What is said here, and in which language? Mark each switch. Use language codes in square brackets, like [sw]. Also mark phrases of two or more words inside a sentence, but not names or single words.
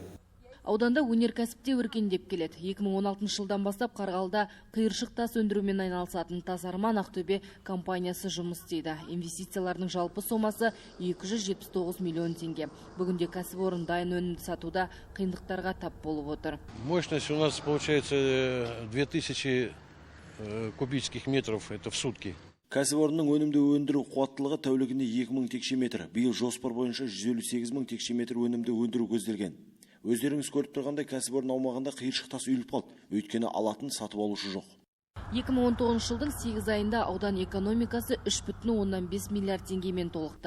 [kk] Ауданда өнеркәсіпте өркендеп келеді. 2016 жылдан бастап Қарғалыда қиыршық тас өндірумен айналысатын Тасарман Ақтөбе компаниясы жұмыс істейді. Инвестициялардың жалпы сомасы 279 миллион теңге. Бүгінде кәсіпорын дайын өнімді сатуда қиындықтарға тап болып отыр. [ru] Мощность у нас получается 2000 кубических метров, это в сутки. [kk] Кәсіпорынның өнімді өндіру қуаттылығы тәулігіне 2000 текше метр. Биыл жоспар бойынша 158 000 текше метр өнімді өндіру көзделген. Өздеріңіз көріп тұрғандай кәсіпорын аумағында қиыршық тас үйіліп қалды. Өйткені алатын сатып алушы жоқ. 2019 жылдың 8 айында аудан экономикасы 3,5 миллиард теңгемен толықты.